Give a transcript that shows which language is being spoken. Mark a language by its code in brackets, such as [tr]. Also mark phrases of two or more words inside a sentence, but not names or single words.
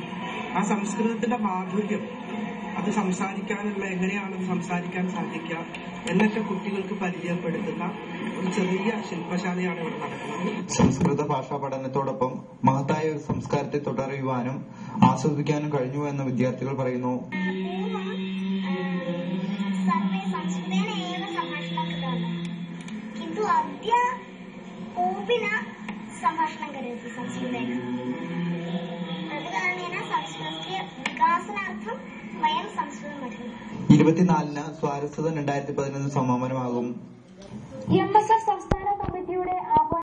[ml] ആ സംസ്കൃതത്തിന്റെ മാധുര്യം, അത് സംസാരിക്കാനുള്ള എങ്ങനെയാണത് സംസാരിക്കാൻ സാധിക്കുക എന്നൊക്കെ കുട്ടികൾക്ക് പരിചയപ്പെടുത്തുന്ന ഒരു ചെറിയ ശില്പശാലയാണ് ഇവിടെ നടക്കുന്നത്. സംസ്കൃത ഭാഷാ പഠനത്തോടൊപ്പം മഹത്തായ ഒരു സംസ്കാരത്തെ തുടരുവാനും ആസ്വദിക്കാനും കഴിഞ്ഞു എന്ന് വിദ്യാർത്ഥികൾ പറയുന്നു. [sa] संभाषणं करोति संस्कृतेन। तत्कारणेन संस्कृतस्य विकासनार्थं वयं संस्कृतं पठामः. [ml] 24-ന് സാരസ്വതം 2011 സമാപനമാകും. MSF സംസ്ഥാന കമ്മിറ്റിയുടെ